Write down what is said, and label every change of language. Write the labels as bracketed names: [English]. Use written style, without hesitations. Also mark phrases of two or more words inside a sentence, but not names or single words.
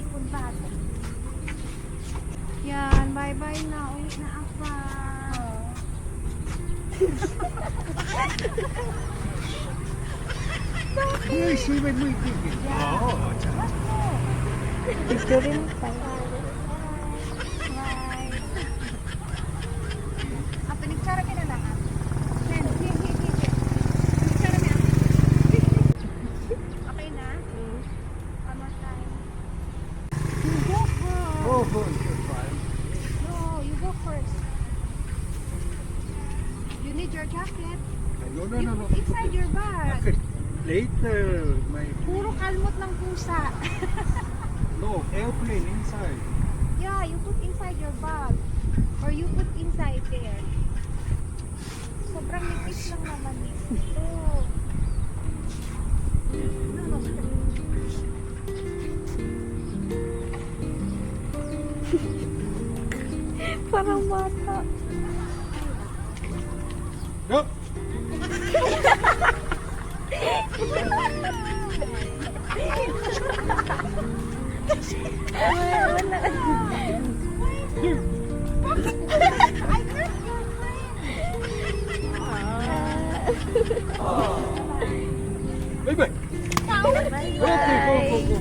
[Filipino] bag. Yan, bye-bye na. Uwi na ako. [English] Hey, see when we did it. Oh, [Filipino] Picture rin tayo. Bye. Pinicture ka na lang. Nen, here. Pinicture na. [English] Okay na? One more time. You go first. oh, you're fine. No, you go first. You need your jacket. No. You put inside your bag. Okay. Later, my [Filipino] Puro kalmot ng pusa. [English] no airplane inside. Yeah, you put inside your bag. Or you put inside there. [Filipino] Sobrang nipis lang naman ito. No. Parang bata. [English] No. [Filipino] Wala. [English] I met your friend. Bye bye. Bye. Okay, go.